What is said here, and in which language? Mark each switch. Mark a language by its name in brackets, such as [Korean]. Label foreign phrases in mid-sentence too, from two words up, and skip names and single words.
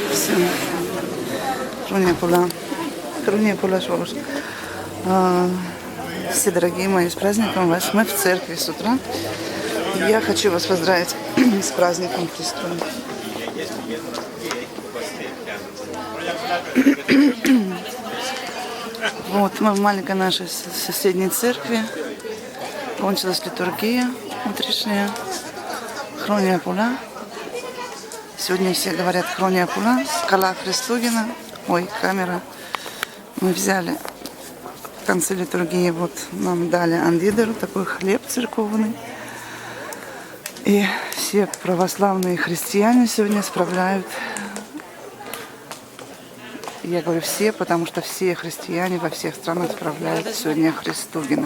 [Russian] Все. [Greek] Χρόνια πολλά σε όλους. [Russian] Все дорогие мои, с праздником вас. Мы в церкви с утра. Я хочу вас поздравить с праздником Христовым. Вот, мы в маленькой нашей соседней церкви. Кончилась литургия утренняя. [Greek] Χρόνια πολλά. [Russian] Сегодня все говорят [Greek] χρόνια πολλά. Καλά Χριστούγεννα. [Russian] Ой, камера. Мы взяли в конце литургии, вот нам дали андидеру, такой хлеб церковный. И все православные христиане сегодня справляют. Я говорю все, потому что все христиане во всех странах справляют сегодня Христугина.